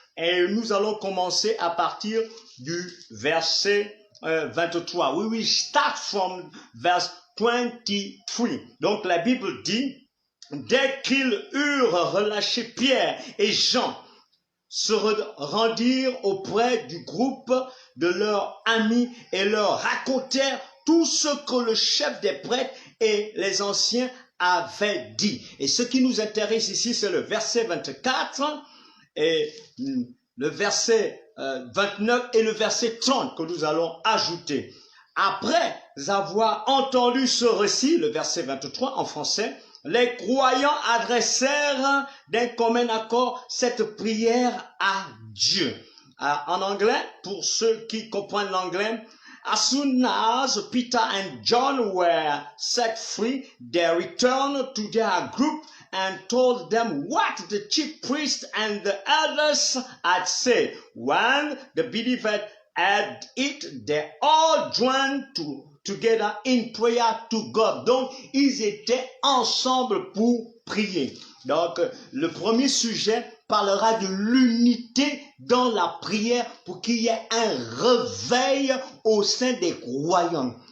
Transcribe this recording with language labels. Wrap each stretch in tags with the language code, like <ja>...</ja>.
<fr>Et nous allons commencer à partir du verset 23.</fr> <en>We will start from verse 23.</en> <fr>Donc la Bible dit: dès qu'ils eurent relâché Pierre et Jean, se rendirent auprès du groupe de leurs amis et leur racontèrent tout ce que le chef des prêtres et les anciens avaient dit. Et ce qui nous intéresse ici, c'est le verset 24 et le verset 29 et le verset 30 que nous allons ajouter. Après avoir entendu ce récit, le verset 23 en français, les croyants adressèrent d'un commun accord cette prière à Dieu. En anglais, pour ceux qui comprennent l'anglais,</fr> <en>as soon as Peter and John were set free, they returned to their group and told them what the chief priests and the elders had said. When the believers had it, they all joined together in prayer to God.</en> <fr>Donc, ils étaient ensemble pour prier. Donc, le premier sujet parlera de l'unité dans la prière pour qu'il y ait un réveil au sein des croyants.</fr>